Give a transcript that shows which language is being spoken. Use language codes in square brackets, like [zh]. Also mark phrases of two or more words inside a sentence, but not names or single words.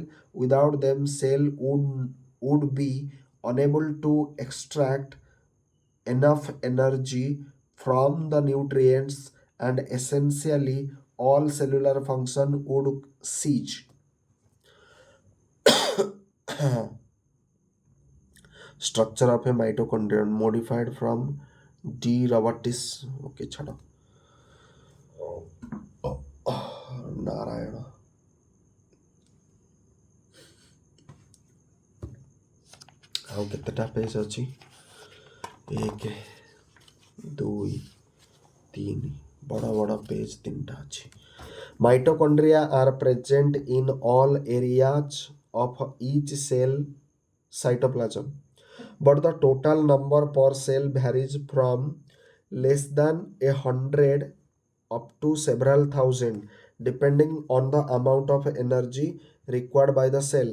[en] Without them, cell would be unable to extract enough energy from the nutrients and essentially all cellular function would cease. Structure of a mitochondrion modified from D. Robertis. Okay, chalo. Narayana. [or] ଆଉ କେତେଟା ପେଜ୍ ଅଛି 1 2 3 ବଡ଼ ବଡ଼ ପେଜ୍ 3ଟା ଅଛି. [en] Mitochondria are present in all areas of each cell cytoplasm, but the total number per cell varies from less than 100 up to several thousand depending on the amount of energy required by the cell.